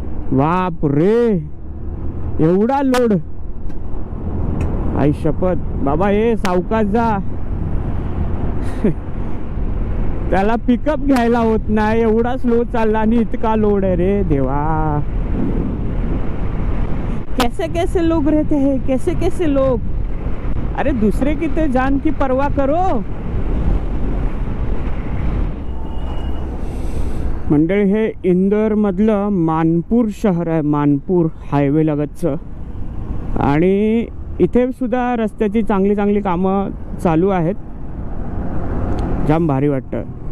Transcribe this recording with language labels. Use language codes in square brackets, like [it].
[mr] बाप रे एवढा लोड. आई शपथ बाबा हे सावकाश जा. त्याला पिकअप घ्यायला होत नाही एवढा स्लो चालला आणि इतका लोड आहे रे देवा. [hi] कैसे कैसे लोग रहते हैं, कैसे कैसे लोग. अरे दूसरे की तो जान की परवाह करो. [mr] मंडळी हे इंदोर मधलं मानपूर शहर आहे. मानपूर हायवे लगतचं. आणि इथे सुद्धा रस्त्याची चांगली चांगली कामं चालू आहेत. जाम भारी वाटतं.